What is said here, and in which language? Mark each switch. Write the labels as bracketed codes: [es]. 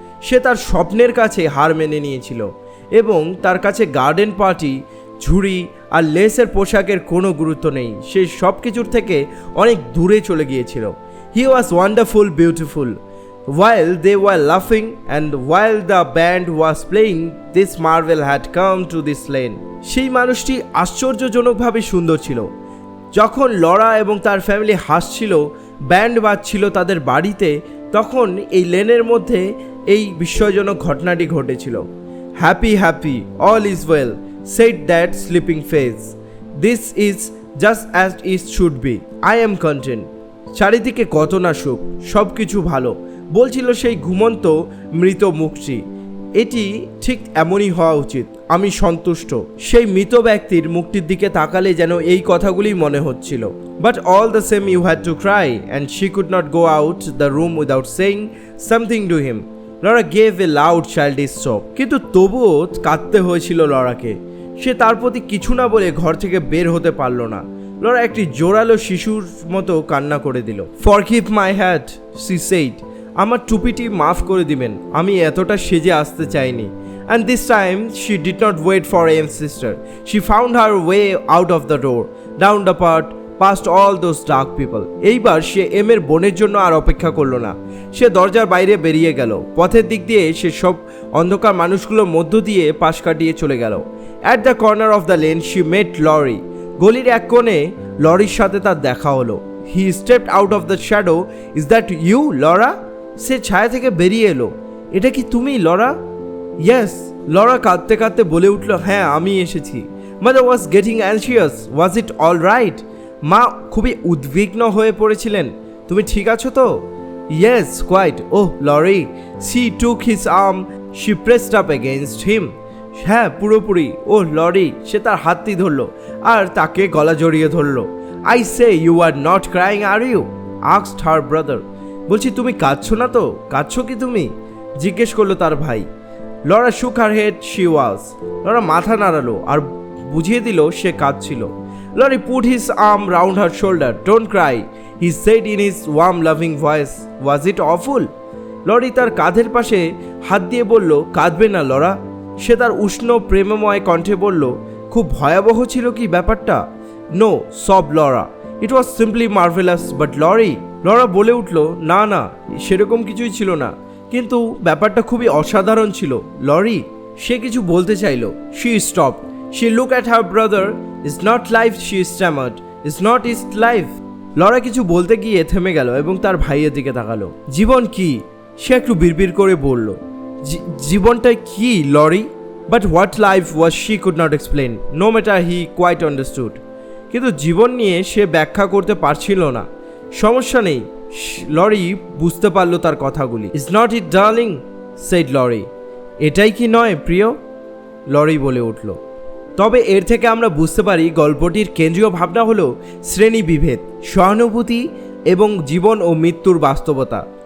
[bn] সে তার স্বপ্নের কাছে হার মেনে নিয়েছিল এবং তার কাছে গার্ডেন পার্টি, ঝুড়ি আর লেসের পোশাকের কোনো গুরুত্ব নেই। সে সব কিছুর থেকে অনেক দূরে চলে গিয়েছিল। [en] He was wonderful, beautiful. While they were laughing and while the band was playing, this marvel had come to this lane. [bn] সেই মানুষটি আশ্চর্যজনকভাবে সুন্দর ছিল। যখন লরা এবং তার ফ্যামিলি হাসছিল, ব্যান্ড বাজছিল তাদের বাড়িতে, তখন এই লেনের মধ্যে এই বিস্ময়জনক ঘটনাটি ঘটেছিল। [en] Happy, happy, all is well, said that sleeping face. This is just as it should be. I am content. [bn] চারিদিকে কত না সুখ, সব কিছু ভালো, বলছিল সেই ঘুমন্ত মৃত মুখটি। এটি ঠিক এমনই হওয়া উচিত, আমি সন্তুষ্ট। সেই মৃত ব্যক্তির মুখটির দিকে তাকালে যেন এই কথাগুলি মনে হচ্ছিল। [en] But all the same you had to cry and she could not go out the room without saying something to him. Laura gave a loud childish sob. [bn] কিন্তু তবুও কাঁদতে হয়েছিল লরাকে। সে তার প্রতি কিছু না বলে ঘর থেকে বের হতে পারল না। লরা একটি জোরালো শিশুর মতো কান্না করে দিল। [en] Forgive my hat, she said. [bn] আমার টুপিটি মাফ করে দিবেন, আমি এতটা সেজে আসতে চাইনি। [en] And this time she did not wait for M's sister. She found her way out of the door, down the path, past all those dark people. [bn] এইবার সে এম এর বোনের জন্য আর অপেক্ষা করলো না। সে দরজার বাইরে বেরিয়ে গেল। পথের দিক দিয়ে সে সব অন্ধকার মানুষগুলোর মধ্য দিয়ে পাশ কাটিয়ে চলে গেল। [en] At the corner of the lane she met Lorry. [bn] গলির এক কোণে লরির সাথে তার দেখা হলো। [en] He stepped out of the shadow. Is that you, Laura? [bn] সে ছায়া থেকে বেরিয়ে এলো। এটা কি তুমি, লরা? [en] Yes, [bn] লরা কাঁদতে কাঁদতে বলে উঠল, হ্যাঁ আমি এসেছি। [en] Mother was getting anxious. Was it all right? [bn] মা খুবই উদ্বিগ্ন হয়ে পড়েছিলেন। তুমি ঠিক আছো তো? [en] Yes, quite. Oh, Lorry. She took his arm. She pressed up against him. [bn] হ্যাঁ পুরোপুরি। ও লরি, সে তার হাতটি ধরলো আর তাকে গলা জড়িয়ে ধরলো। [en] I say you are not crying, are you? asked her brother. [bn] বলছি তুমি কাঁদছো না তো? কাঁদছো কি তুমি? জিজ্ঞেস করলো তার ভাই। Laura [en] shook her head. She was. [bn] Laura মাথা নাড়ালো আর বুঝিয়ে দিল সে কাঁদছিল। [en] Lorry put his arm round her shoulder. Don't cry, he said in his warm loving voice. Was it awful? [bn] Lorry তার কাঁধের পাশে হাত দিয়ে বলল, কাঁদবে না লরা। সে তার উষ্ণ প্রেমময় কণ্ঠে বলল, খুব ভয়াবহ ছিল কি ব্যাপারটা? [en] No, sobbed Laura. It was simply marvelous, but Lorry. [bn] Laura বলে উঠল, না না, সেরকম কিছুই ছিল না, কিন্তু ব্যাপারটা খুবই অসাধারণ ছিল লরি। সে কিছু বলতে চাইল। [en] She stopped. She looked at her brother. It's not life, she stammered. It's not his life. [bn] Laura কিছু বলতে গিয়ে থেমে গেল এবং তার ভাইয়ের দিকে তাকালো। জীবন কি? সে একটু বিড়বিড় করে বলল, জীবনটা কি lorry? [en] But what life was she could not explain, no matter he quite understood. [bn] কিন্তু জীবন নিয়ে সে ব্যাখ্যা করতে পারছিল না। সমস্যা নেই, লরি বুঝতে পারলো তার কথাগুলি। [en] Is not it darling? said [bn] lorry. এটাই কি নয় প্রিয়? লরি বলে উঠল। তবে এর থেকে আমরা বুঝতে পারি গল্পটির কেন্দ্রীয় ভাবনা হলো শ্রেণী বিভেদ, সহানুভূতি এবং জীবন ও মৃত্যুর বাস্তবতা।